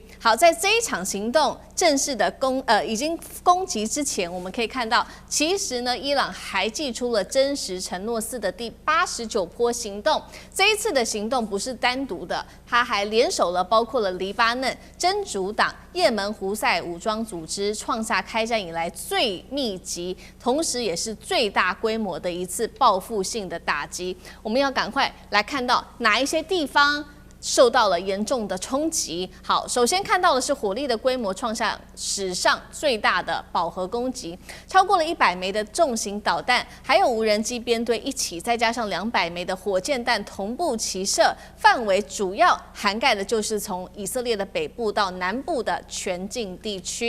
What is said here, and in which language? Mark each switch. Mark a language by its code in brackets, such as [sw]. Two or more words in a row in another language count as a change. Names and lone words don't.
[zh] 好，在這一場行動正式的已經攻擊之前，我們可以看到，其實呢，伊朗還祭出了真實承諾4的第89波行動。這一次的行動不是單獨的，他還聯手了包括了黎巴嫩真主黨、也門胡塞武裝組織，創下開戰以來最密集，同時也是最大規模的一次報復性的打擊。我們要趕快來看到哪一些地方受到了嚴重的衝擊。好，首先看到的是火力的規模創下史上最大的饱和攻擊，超過了100枚的重型導彈，還有無人機編隊一起，再加上200枚的火箭彈同步齊射，範圍主要涵蓋的就是從以色列的北部到南部的全境地區。